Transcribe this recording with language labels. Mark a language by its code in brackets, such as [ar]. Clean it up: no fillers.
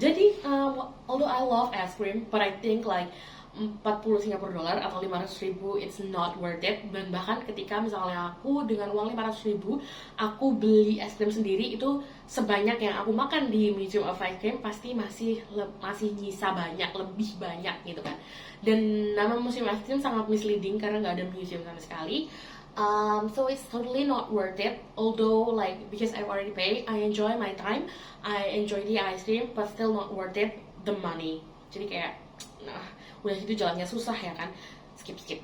[en] Jadi although I love ice cream, but I think like 40 Singapura dolar atau 500.000 it's not worth it. [id] Dan bahkan ketika misalnya aku dengan uang 500.000 aku beli es krim sendiri, itu sebanyak yang aku makan di Museum of Ice Cream pasti masih nyisa banyak, lebih banyak gitu kan. Dan nama Museum of Ice Cream sangat misleading karena nggak ada museum sama sekali. [en] So it's totally not worth it. Although like because I've already paid, I enjoy my time, I enjoy the ice cream, but still not worth it the money. [id] Jadi kayak udah gitu jalannya susah ya kan, skip.